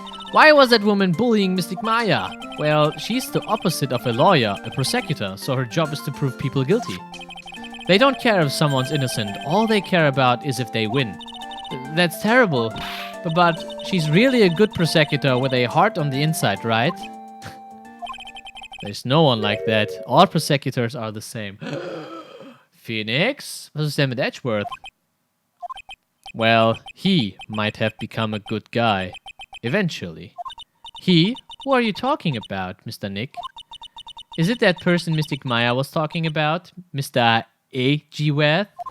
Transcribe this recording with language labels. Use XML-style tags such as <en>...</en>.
<en>Why was that woman bullying Mystic Maya? Well, she's the opposite of a lawyer, a prosecutor, so her job is to prove people guilty. They don't care if someone's innocent. All they care about is if they win. That's terrible. But she's really a good prosecutor with a heart on the inside, right? There's no one like that. All prosecutors are the same.</en> <de>Phoenix? Was ist denn mit Edgeworth?</de> <en>Well, he might have become a good guy. Eventually. He? Who are you talking about, Mr. Nick? Is it that person Mystic Maya was talking about? Mr. Edgeworth?</en>